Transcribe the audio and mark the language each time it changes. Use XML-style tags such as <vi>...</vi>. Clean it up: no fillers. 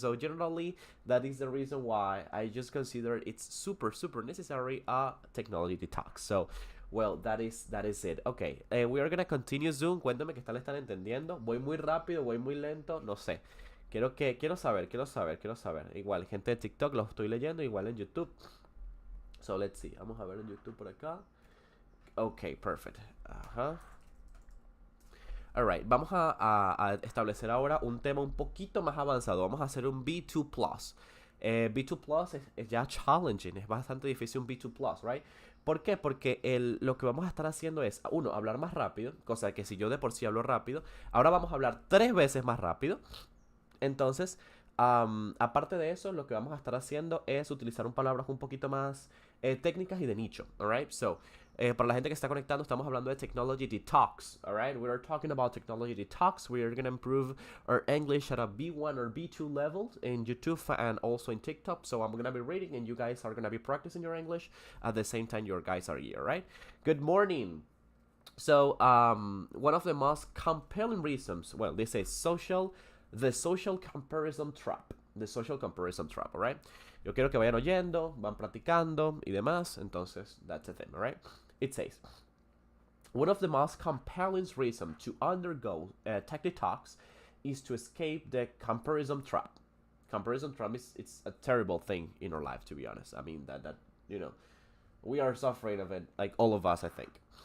<en>So generally, that is the reason why I just consider it's super, super necessary technology detox. So, well, that is it. Okay, we are gonna continue Zoom.</en> <es>Cuéntame que le están entendiendo. Voy muy rápido, voy muy lento, no sé. Quiero saber. Igual, gente de TikTok lo estoy leyendo, igual en YouTube.</es> <en>So, let's see.</en> <es>Vamos a ver en YouTube por acá.</es> <en>Okay, perfect.</en> <es>Alright, vamos a establecer ahora un tema un poquito más avanzado. Vamos a hacer un B2+. B2+ es ya challenging, es bastante difícil un B2+, right? ¿Por qué? Porque lo que vamos a estar haciendo es, uno, hablar más rápido, cosa que si yo de por sí hablo rápido, ahora vamos a hablar 3 veces más rápido. Entonces, aparte de eso, lo que vamos a estar haciendo es utilizar palabras un poquito más técnicas y de nicho, alright? So, para la gente que está conectando, estamos hablando de technology detox, alright?</es> <en>We are talking about technology detox. We are going to improve our English at a B1 or B2 level in YouTube and also in TikTok. So I'm going to be reading and you guys are going to be practicing your English at the same time your guys are here, right? Good morning. So one of the most compelling reasons, well, this is the social comparison trap. The social comparison trap, alright?</en> <es>Yo quiero que vayan oyendo, van practicando y demás. Entonces,</es> <en>that's the thing, alright? It says, one of the most compelling reasons to undergo tech detox is to escape the comparison trap. Comparison trap it's a terrible thing in our life, to be honest. I mean, that we are suffering of it, like all of us, I think.</en>